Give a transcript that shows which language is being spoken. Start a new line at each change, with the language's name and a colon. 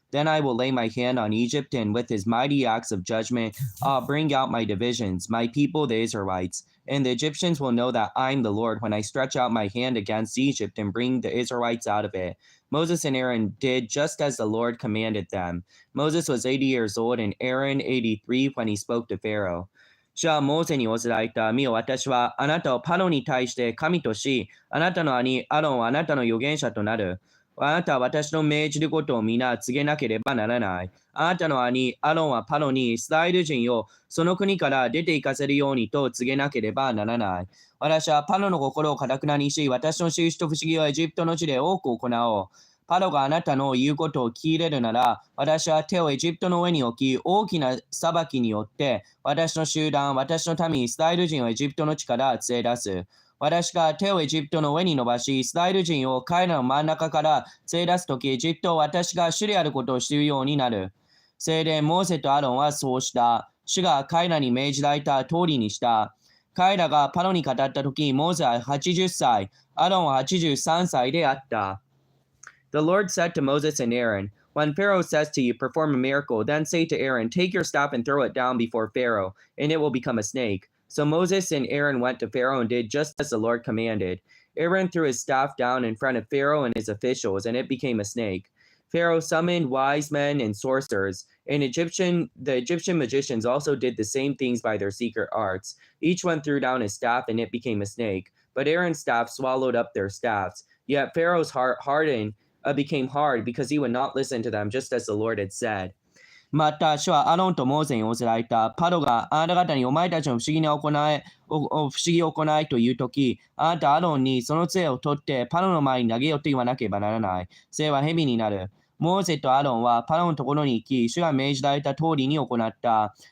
English: Then I will lay my hand on Egypt, and with his mighty acts of judgment, I'll bring out my divisions, my people, the Israelites. And the Egyptians will know that I'm the Lord when I stretch out my hand against Egypt and bring the Israelites out of it. Moses and Aaron did just as the Lord commanded them. Moses was 80 years old and Aaron 83 when he spoke to Pharaoh.
Japanese: 主はモーセに仰せられた。見よ、私はあなたをパロに対して神とし、あなたの兄アロンはあなたの預言者となる。あなたは私の命じることを皆告げなければならない。あなたの兄アロンはパロにイスラエル人をその国から出て行かせるようにと告げなければならない。私はパロの心を堅くなにし、私の印と不思議をエジプトの地で多く行おう。パロがあなたの言うことを聞き入れるなら、私は手をエジプトの上に置き、大きな裁きによって、私の集団、私の民、イスラエル人をエジプトの地から連れ出す。私が手をエジプトの上に伸ばし、イスラエル人を彼らの真ん中から連れ出すとき、エジプトを私が主であることを知るようになる。それでモーセとアロンはそうした。主が彼らに命じられた通りにした。彼らがパロに語ったとき、モーセは80歳、アロンは83歳であった。
English: The Lord said to Moses and Aaron, When Pharaoh says to you, perform a miracle, then say to Aaron, take your staff and throw it down before Pharaoh, and it will become a snake. So Moses and Aaron went to Pharaoh and did just as the Lord commanded. Aaron threw his staff down in front of Pharaoh and his officials, and it became a snake. Pharaoh summoned wise men and sorcerers, and the Egyptian magicians also did the same things by their secret arts. Each one threw down his staff, and it became a snake. But Aaron's staff swallowed up their staffs. Yet Pharaoh's heart became hard because he would not listen to them, just as the Lord had said.
Japanese: また、主はアロンとモーセに仰せられた。パロがあなた方にお前たちの不思議を行いというとき、あなたアロンにその杖を取ってパロの前に投げよと言わなければならない。それは蛇になる。モーセとアロンはパロのところに行き、主が命じられた通りに行った。